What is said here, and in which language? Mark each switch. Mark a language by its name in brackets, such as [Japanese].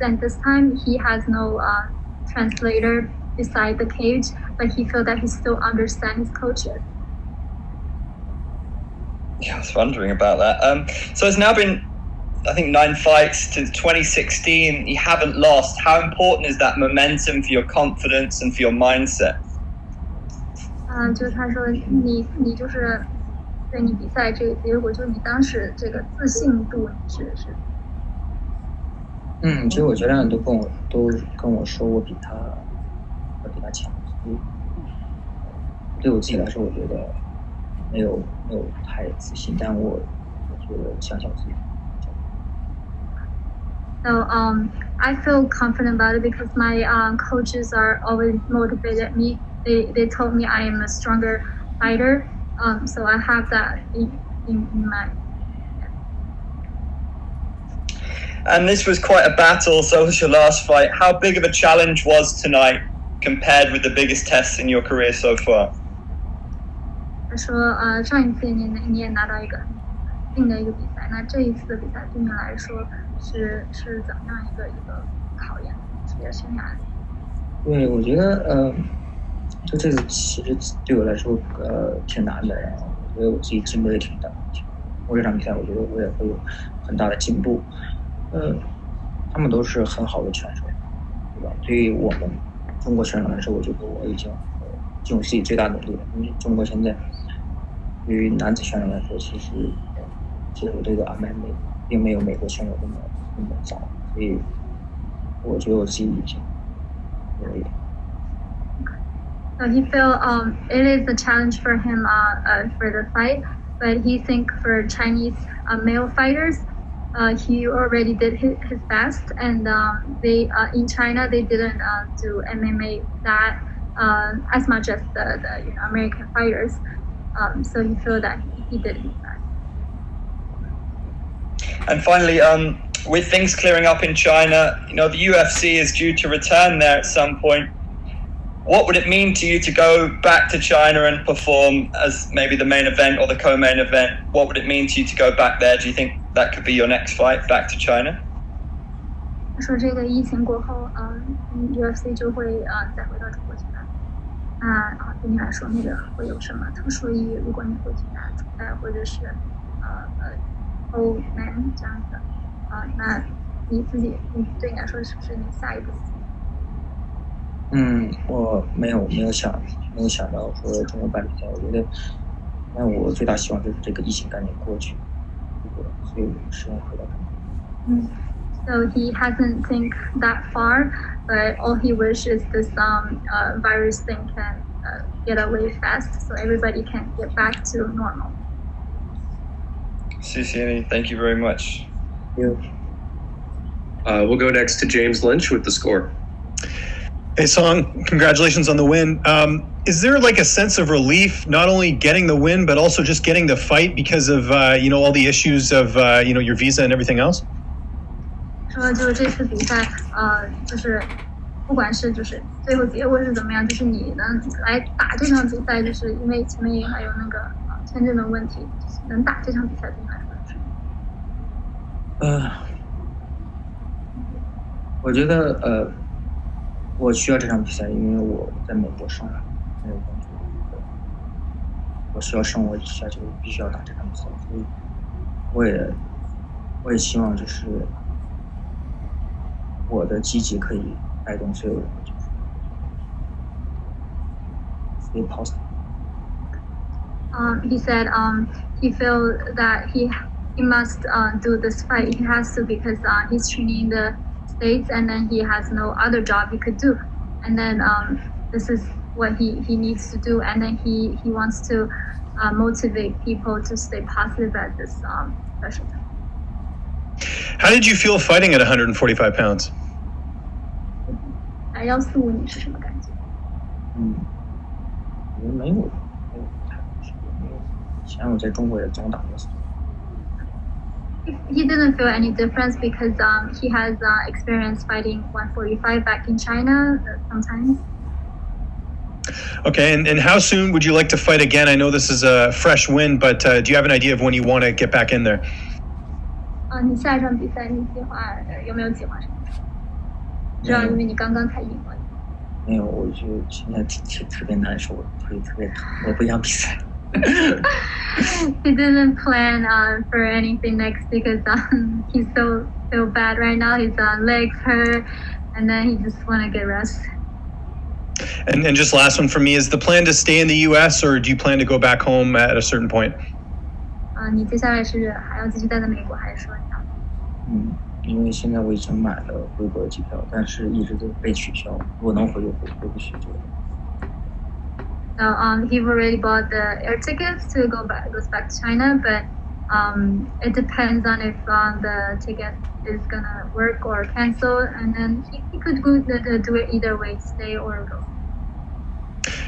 [English] And this time he has no translator beside the cage, but he feels that he still understands his coaches. Yeah, I was wondering about that. So it's now been, I think, 9 fights to 2016. You haven't lost. How important is that momentum for your confidence and for your mindset? [Chinese] 就是他说你就是对你比赛这个结果，就是你当时这个自信度是。其实我教练都跟我说我比他强，所以对我自己来说，我觉得没有太自信，但我觉得相信自己。 [English] So I feel confident about it because my coaches are always motivated me. They told me I am a stronger fighter. So I have that in mind. And this was quite a battle, so was your last fight. How big of a challenge was tonight compared with the biggest tests in your career so far? [Chinese] 他说上一次你也拿到一个硬的一个比赛，那这一次的比赛对你来说是怎么样一个考验，职业生涯？对，我觉得就这次其实对我来说挺难的，然后我觉得我自己进步也挺大。通过这场比赛，我觉得我也会有很大的进步。他们都是很好的选手，对吧？对于我们中国选手来说，我觉得我已经尽我自己最大努力了。因为中国现在对于男子选手来说，其实接受这个安排并没有美国选手那么早，所以我觉得我自己已经努力了。 [English] So he feel it is a challenge for him for the fight, but he think for Chinese male fighters, he already did his best, and they in China they didn't do MMA that as much as the American fighters. So he feel that he did his best. And finally, with things clearing up in China, the UFC is due to return there at some point. What would it mean to you to go back to China and perform as maybe the main event or the co-main event? What would it mean to you to go back there? Do you think that could be your next fight back to China? [Chinese] 他说这个疫情过后，UFC 就会再回到中国去打。那对你来说，那个会有什么特殊意义？如果你会去打主赛或者是co-main 这样的那你自己对你来说是不是你下一步？我没有想到说中国办比赛，我觉得，那我最大希望就是这个疫情赶紧过去，所以我实现回到中国。 [English] So he hasn't think that far, but all he wishes this virus thing can get away fast, so everybody can get back to normal. [Chinese] 谢谢你 [English] Thank you very much. We'll go next to James Lynch with the score. Hey, Song, congratulations on the win. Is there like a sense of relief, not only getting the win, but also just getting the fight because of, all the issues of, your visa and everything else? [Chinese] 说就是这次比赛，就是不管是就是最后结果是怎么样，就是你能来打这场比赛，就是因为前面还有那个签证的问题，就是能打这场比赛对你来说是。我觉得我需要这场比赛，因为我在美国生活，没有工作，我需要生活下去，必须要打这场比赛，所以我也希望就是我的积极可以带动所有人，就是 [English] stay positive. He said he felt that he must do this fight. He has to because he's training in the States and then he has no other job he could do. And then this is what he needs to do. And then he wants to motivate people to stay positive at this special time. How did you feel fighting at 145 pounds? [Chinese] 145你是什么感觉？我没有太大区别，因为以前我在中国也总打过。 [English] He didn't feel any difference because he has experience fighting 145 back in China sometimes. Okay, and how soon would you like to fight again? I know this is a fresh win, but do you have an idea of when you want to get back in there? [Chinese] 你下一场比赛你计划有没有计划什么？知道，因为你刚刚才赢了。没有，我就现在特别难受，腿特别疼，我不想比赛。 [English] He didn't plan for anything next because he's so bad right now. His legs hurt, and then he just want to get rest. And just last one for me, is the plan to stay in the U.S. or do you plan to go back home at a certain point? [Chinese] 你接下来是还要继续待在美国，还是说你要？因为现在我已经买了回国的机票，但是一直都被取消。我能回就回，回不去就。 [English] So he already bought the air tickets to goes back to China, but it depends on if the ticket is gonna work or cancel, and then he could do it either way, stay or go.